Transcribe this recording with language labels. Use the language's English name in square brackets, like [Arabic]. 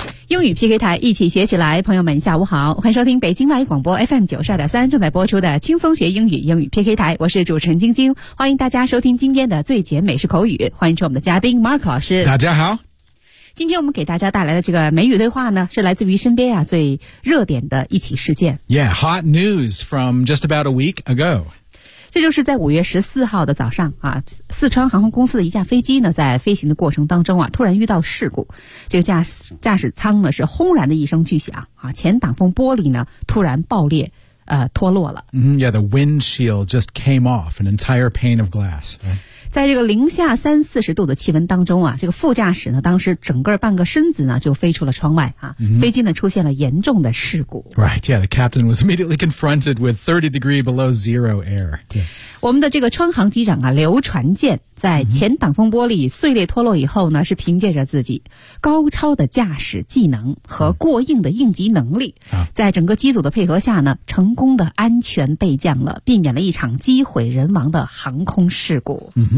[Chinese] 英语 PK 台，一起学起来。朋友们下午好，欢迎收听北京外语广播 FM 92.3正在播出的轻松学英语英语 PK 台，我是主持人晶晶，欢迎大家收听今天的最简美式口语，欢迎出我们的嘉宾 Mark 老师。大家好，今天我们给大家带来的这个美语对话呢，是来自于身边啊最热点的一起事件。 [English] Yeah, hot news from just about a week ago。 [Chinese] 这就是在5月14号的早上啊，四川航空公司的一架飞机呢，在飞行的过程当中啊，突然遇到事故。这个驾驶舱呢是轰然的一声巨响啊，前挡风玻璃呢突然爆裂，脱落了。 [English] Mm-hmm, yeah, the windshield just came off, an entire pane of glass.、Right? [Chinese] 在这个-30-40度的气温当中啊，这个副驾驶呢，当时整个半个身子呢就飞出了窗外啊、mm-hmm. 飞机呢出现了严重的事故。 [English] Right, yeah, the captain was immediately confronted with 30 degree below zero air.、Yeah. [Chinese] 我们的这个川航机长啊，刘传健在前挡风玻璃碎裂脱落以后呢，是凭借着自己高超的驾驶技能和过硬的应急能力、mm-hmm. 在整个机组的配合下呢，成功的安全备降了，避免了一场机毁人亡的航空事故。